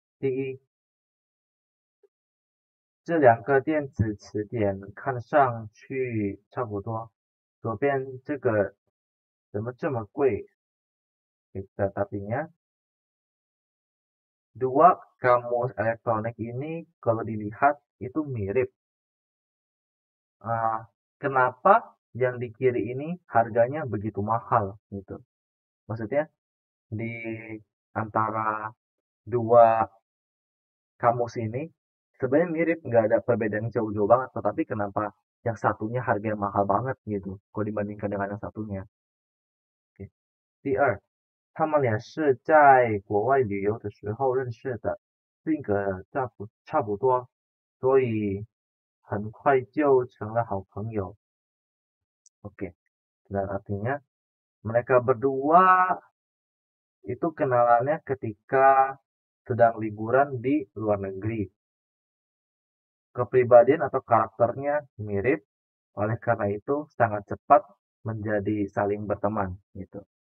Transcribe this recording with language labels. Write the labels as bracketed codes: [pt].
[zh] 第一，这两个电子词典看上去差不多。左边这个怎么这么贵？ [id] Artinya 2 kamus elektronik ini kalau dilihat itu mirip. Kenapa yang di kiri ini harganya begitu mahal gitu? Maksudnya di antara 2 kamus ini sebenarnya mirip, nggak ada perbedaan jauh-jauh banget, tetapi kenapa yang satunya harganya mahal banget gitu kalau dibandingkan dengan yang satunya. Oke. [zh] 第二，他们俩是在国外旅游的时候认识的，性格差不多，所以很快就成了好朋友。 [id] Oke, dan artinya mereka berdua itu kenalannya ketika sedang liburan di luar negeri. Kepribadian atau karakternya mirip, oleh karena itu sangat cepat menjadi saling berteman gitu.